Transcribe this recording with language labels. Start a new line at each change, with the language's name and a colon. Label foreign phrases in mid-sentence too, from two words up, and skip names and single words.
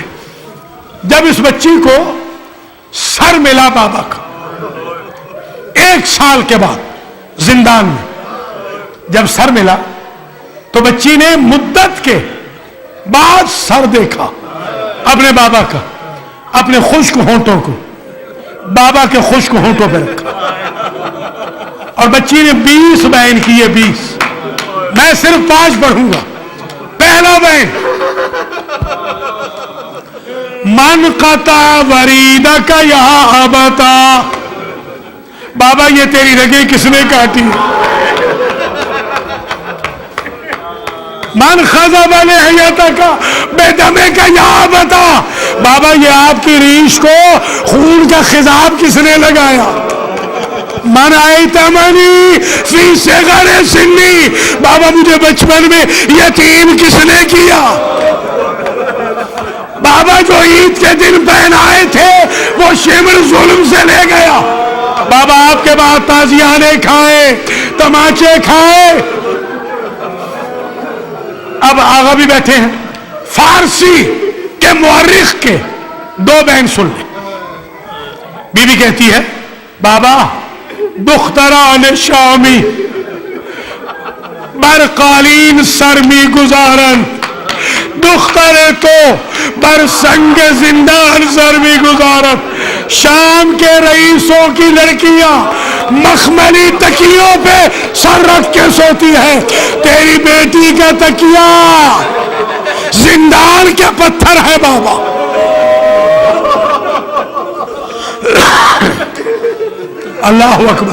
Urdu: جب اس بچی کو سر ملا بابا کا 1 سال کے بعد زندان میں، جب سر ملا تو بچی نے مدت کے بعد سر دیکھا اپنے بابا کا، اپنے خشک ہونٹوں کو بابا کے خشک ہونٹوں پہ رکھا، اور بچی نے 20 بیان کیے، 20۔ میں صرف 5 پڑھوں گا۔ پہلا بیان،
Arabic: من قطع وریدک یا ابتا،
Urdu: بابا یہ تیری رگیں کس نے کاٹی؟
Arabic: من خضب لحیتک بدمک یا ابتا،
Urdu: بابا یہ آپ کی ریش کو خون کا خضاب کس نے لگایا؟
Arabic: من ایتمنی فی صغر سنی،
Urdu: بابا مجھے بچپن میں یتیم کس نے کیا؟ بابا جو عید کے دن پہنائے تھے وہ شیمر ظلم سے لے گیا۔ بابا آپ کے بعد تازیانے کھائے، تماچے کھائے۔ اب آغا بھی بیٹھے ہیں، فارسی کے مورخ کے 2 بیان سن لیں۔ بی بی کہتی ہے بابا
Persian: دختران شامی بر قالین سرمی گزارن، دختر تو بر سنگ زندان سرمی گزارن۔
Urdu: شام کے رئیسوں کی لڑکیاں مخملی تکیوں پہ سر رکھ کے سوتی ہے، تیری بیٹی کا تکیہ زندان کے پتھر ہے بابا۔
Arabic: اللہ اکبر۔